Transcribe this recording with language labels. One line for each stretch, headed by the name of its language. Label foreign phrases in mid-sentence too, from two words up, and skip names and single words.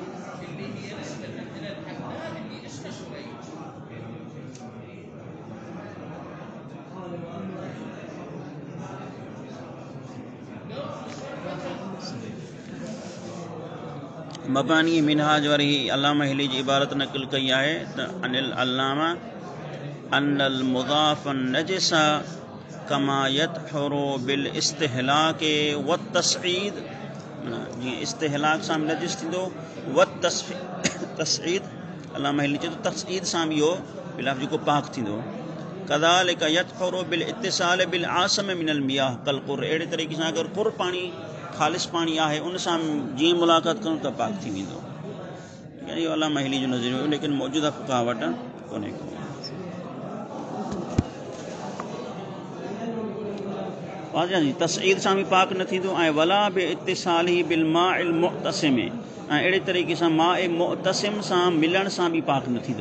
Sindhi: मबानी मिनहाज वारी अल्लामा हिली जी इबारत नक़ल कई आहे
Arabic: त عن العلامة أن المضاف نجسا كما يطهر بالاستهلاك والتصعيد,
Sindhi: जीअं इस्तिहलाक सां बि नजिस थींदो, व तस्ईद अल्लामा हिली चए थो तस्ईद सां बि इहो बिलाफ जेको पाक थींदो।
Arabic: كذلك يطهر بالاتصال بالعاصم من المياه كالكر,
Sindhi: अहिड़े तरीक़े सां अगर कुर पाणी ख़ालिस पाणी आहे उन सां जीअं मुलाक़ात करूं त पाक थी वेंदो। यानी इहो अल्लामा हिली जो नज़रियो हुयो, लेकिन मौजूदा फ़ुक़हा वटि कोन्हे को। वाज़िह तस्ईद सां बि पाक न थींदो, ऐं
Arabic: ولا بالاتصال بالمائع المعتصم,
Sindhi: ऐं अहिड़े तरीक़े सां
Arabic: ماء معتصم
Sindhi: सां मिलण सां बि पाक न थींदो।